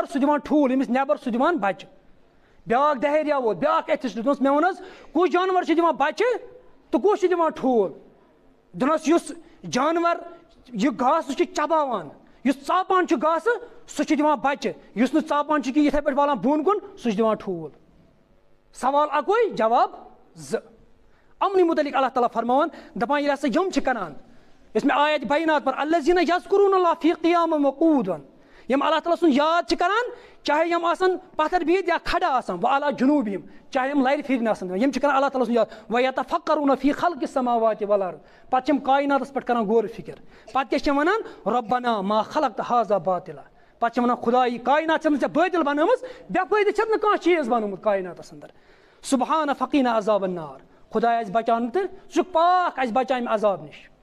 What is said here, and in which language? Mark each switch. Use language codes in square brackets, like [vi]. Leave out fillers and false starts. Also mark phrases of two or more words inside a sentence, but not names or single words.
[ks] سُہ دِوان ٹھوٗل ییٚمِس نیبر سُہ دِوان بچہِ بیاکھ دہریا ووت بیاکھ ایتھسٹ دوٚپنس مےٚ ووٚن حظ کُس جانور چھُ دِوان بچہِ تہٕ کُس چھُ دِوان ٹھوٗل دوٚپنس یُس جانور یہِ گاسہٕ چھُ چباوان یُس ژاپان چھُ گاسہٕ سُہ چھُ دِوان بچہِ یُس نہٕ ژاپان چھُ کینٛہہ یِتھے پٲٹھۍ والان بۄن کُن سُہ چھُ دِوان ٹھوٗل سوال اکوے جواب زٕ امنٕے متعلق اللہ تعالیٰ فرماوان دپان ییٚلہِ ہسا یِم چھِ کران یۄس مےٚ آیت بینات پر [ar] الذین یذکرون اللہ فی قیامًا وقعوٗدًا [ks] یِم اللہ تعالیٰ سُنٛد یاد چھِ کران چاہے یِم آسن پتھر بِہِتھ یا کھڑا آسان [ar] وعلیٰ جنوٗبِہِم [ks] چاہے یِم لرِ پھِرِ آسان یِم چھِ کران اللہ تعالیٰ سُنٛد یاد [ar] ویتفکرون فی خلق السماوات والارض [ks] پتہٕ چھِ یِم کایناتس پٮ۪ٹھ کران غور فِکر پتہٕ کیاہ چھِ یِم ونان [ar] ربنا ما خلقت هذا باطلا [ks] پتہٕ چھِ ونان خدا یہِ کاینات چھَنہٕ ژےٚ بٲطل بنٲومٕژ بے فٲیدٕ چھَتھ نہٕ کانٛہہ چیٖز بنومُت کایناتس انٛدر [ar] سبحان فقینا عذاب النار [ks] خدا آسہِ بچان تہٕ ژٕ چھُکھ پاک اَسہِ بچان اَمہِ عذاب نِش